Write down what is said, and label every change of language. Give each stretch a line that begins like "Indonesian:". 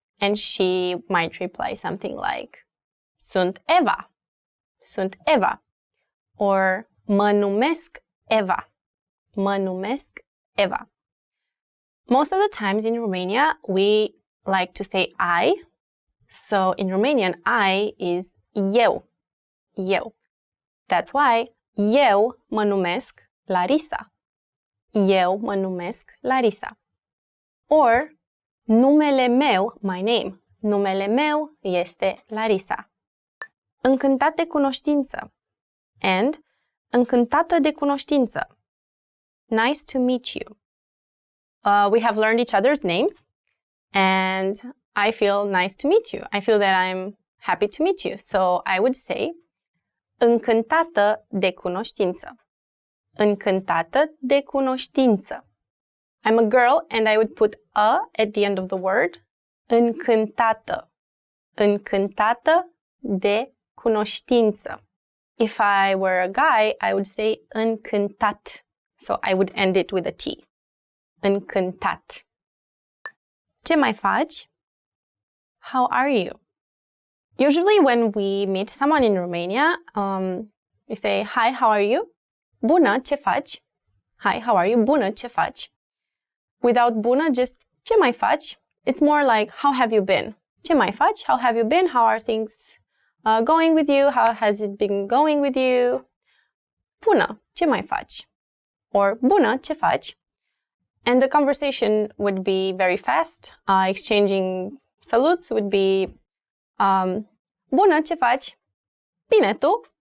English: And she might reply something like,
Romanian: sunt Eva. Sunt Eva. Or mă numesc Eva. Mă numesc Eva.
English: Most of the times in Romania, we like to say I. So in Romanian, I is eu. Eu. That's why
Romanian: eu mă numesc Larisa. Eu mă numesc Larisa. Or numele meu,
English: my name.
Romanian: Numele meu este Larisa. Încântat de cunoștință. And încântată de cunoștință.
English: Nice to meet you. We have learned each other's names, and I feel nice to meet you. I feel that I'm happy to meet you. So I would say
Romanian: încântată de cunoștință. Încântată de cunoștință.
English: I'm a girl and I would put a at the end of the word.
Romanian: Încântată. Încântată de cunoștință.
English: If I were a guy, I would say încântat. So I would end it with a T. Încântat.
Romanian: Ce mai faci?
English: How are you? Usually when we meet someone in Romania, we say, hi, how are you?
Romanian: Bună, ce faci?
English: Hi, how are you?
Romanian: Bună, ce faci? Without bună, just ce mai faci?
English: It's more like, how have you been?
Romanian: Ce mai faci?
English: How have you been? How are things going with you? How has it been going with you?
Romanian: Bună, ce mai faci? Or bună, ce faci?
English: And the conversation would be very fast. Exchanging salutes would be,
Romanian: bună, ce faci? Bine, tu?